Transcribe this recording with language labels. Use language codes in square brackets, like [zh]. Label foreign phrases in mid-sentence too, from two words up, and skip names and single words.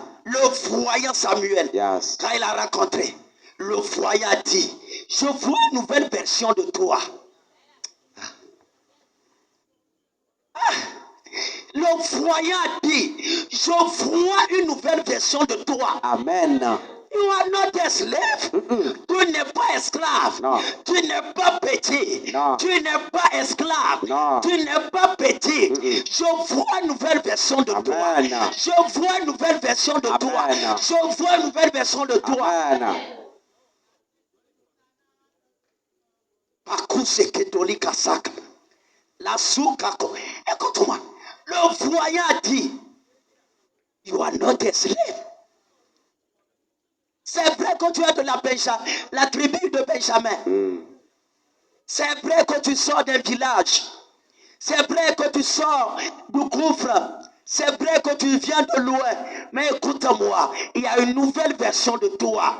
[fr] Le voyant Samuel. Yes. Quand il a rencontré, le voyant a dit, je vois une nouvelle version de toi. Le voyant a dit, je vois une nouvelle version de toi. Amen. [en] You are not a slave. [fr] Tu n'es pas esclave. Non. Tu n'es pas petit. Non. Tu n'es pas esclave. Non. Tu n'es pas petit. Je vois une nouvelle version de toi. Amen. Je vois une nouvelle version de toi. Amen. Je vois une nouvelle version de toi. Amen. Akuse ketoli kasaka. La soukako. Écoute-moi. Le voyant a dit, [en] you are not a slave. [fr] C'est vrai que tu es de la tribu de Benjamin. C'est vrai que tu sors d'un village. C'est vrai que tu sors du gouffre. C'est vrai que tu viens de loin. Mais écoute-moi, il y a une nouvelle version de toi.